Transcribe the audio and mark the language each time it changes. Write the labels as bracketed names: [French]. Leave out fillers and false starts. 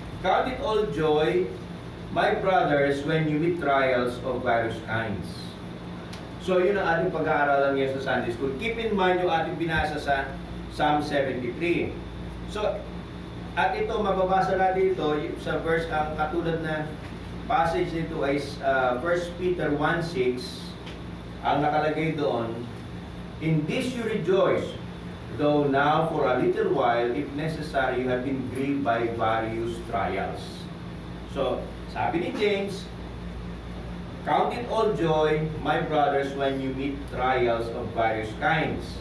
[English] Count it all joy, my brothers, when you meet trials of various kinds. [Filipino] So, yun ang ating pag-aaralan ngayon sa Sunday School. [English] Keep in mind [Filipino] yung ating binasa sa Psalm 73. So, at ito, mababasa natin ito sa verse, ang katulad na passage nito ay 1 Peter 1:6. Ang nakalagay doon, [English] in this you rejoice, though now for a little while, if necessary, you have been grieved by various trials. So, [Filipino] sabi ni James, [English] count it all joy, my brothers, when you meet trials of various kinds.